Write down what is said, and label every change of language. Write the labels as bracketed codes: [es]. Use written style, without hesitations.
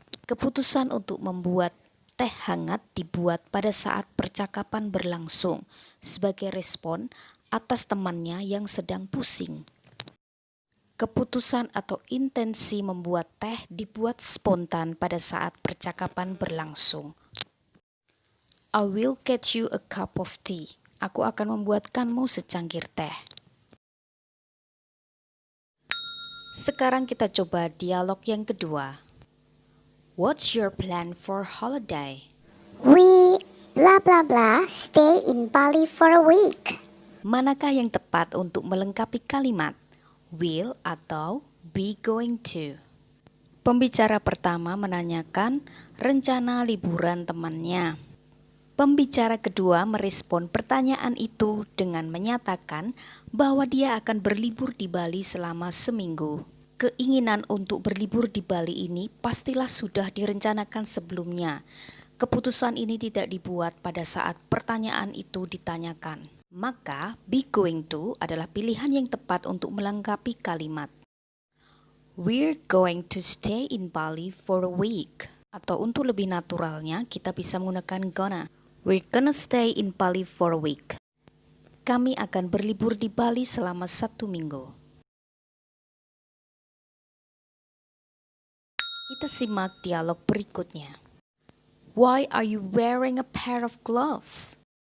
[id] Keputusan untuk membuat teh hangat dibuat pada saat percakapan berlangsung sebagai respon atas temannya yang sedang pusing. Keputusan atau intensi membuat teh dibuat spontan pada saat percakapan berlangsung. [en] I will get you a cup of tea. [id] Aku akan membuatkanmu secangkir teh. Sekarang kita coba dialog yang kedua. [en] What's your plan for holiday? We blah blah blah stay in Bali for a week. [id] Manakah yang tepat untuk melengkapi kalimat will atau be going to? Pembicara pertama menanyakan rencana liburan temannya. Pembicara kedua merespon pertanyaan itu dengan menyatakan bahwa dia akan berlibur di Bali selama seminggu. Keinginan untuk berlibur di Bali ini pastilah sudah direncanakan sebelumnya. Keputusan ini tidak dibuat pada saat pertanyaan itu ditanyakan. Maka, be going to adalah pilihan yang tepat untuk melengkapi kalimat. [en] We're going to stay in Bali for a week. [id] Atau untuk lebih naturalnya, kita bisa menggunakan gonna. [en] We're gonna stay in Bali for a week. [id] Kami akan berlibur di Bali selama 1 minggu. Kita simak dialog berikutnya. [en] Why are you wearing a pair of gloves?